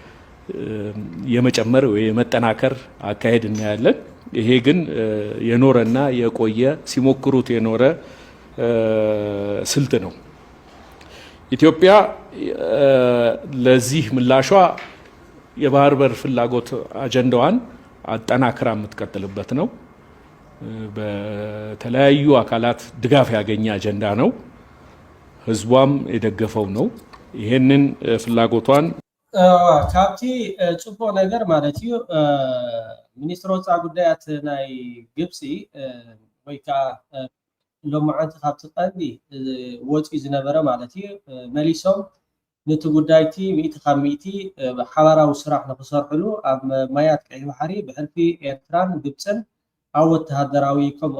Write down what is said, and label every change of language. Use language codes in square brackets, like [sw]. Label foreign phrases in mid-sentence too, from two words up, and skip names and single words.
[am] የመጨመር ወይ የመጠናከር አካሄድ እናያለን። ይሄ ግን የኖረና የቆየ ሲሞክሩት የኖረ ስልት ነው። ኢትዮጵያ ለዚህ ምላሿ የባህር በር ፍላጎት አጀንዳዋን አጠናክራ የምትቀጥልበት ነው። በተለያዩ አካላት ድጋፍ ያገኘ አጀንዳ ነው። ህዝቧም የደገፈው ነው። ይሄንን ፍላጎቷን [ti] ካብቲ ጽፎ ነገር ማለት እዩ ሚኒስትር ወፃኢ ጉዳያት ናይ ግብፂ ወይካ ሎማዓንቲ ካብቲ ቀንዲ ወፂ ዝነበረ ማለት እዩ መሊሶም ነቲ ጉዳይቲ ሚእቲ ካብ ሚእቲ ሓባራዊ ስራሕ ንክሰርሕሉ ኣብ ማያት ቀይሕ ባሕሪ ብሕልፊ ኤርትራን ግብፅን ኣብ ወተሃደራዊ ከምኡ